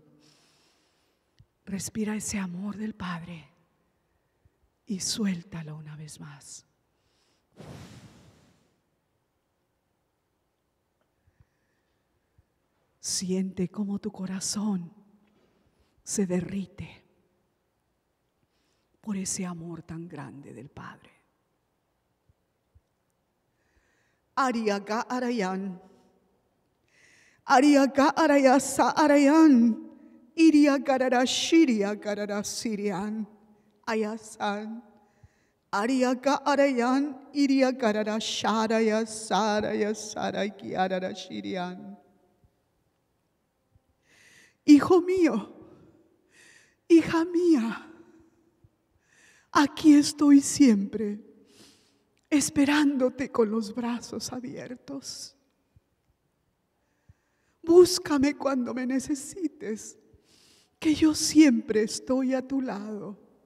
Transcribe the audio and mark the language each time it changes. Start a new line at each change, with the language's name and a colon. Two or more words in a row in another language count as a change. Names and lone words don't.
Spanish: Respira ese amor del Padre y suéltalo una vez más. Siente cómo tu corazón se derrite por ese amor tan grande del Padre. Ariaga Arayan, Ariaga Arayasa Arayan, Iriagarara Shiria Garara Sirian, Ayasan, Ariaga Arayan, Iriagarara Sharaya Saraya Saraki Arara Shirian. Hijo mío, hija mía, aquí estoy siempre, esperándote con los brazos abiertos. Búscame cuando me necesites, que yo siempre estoy a tu lado.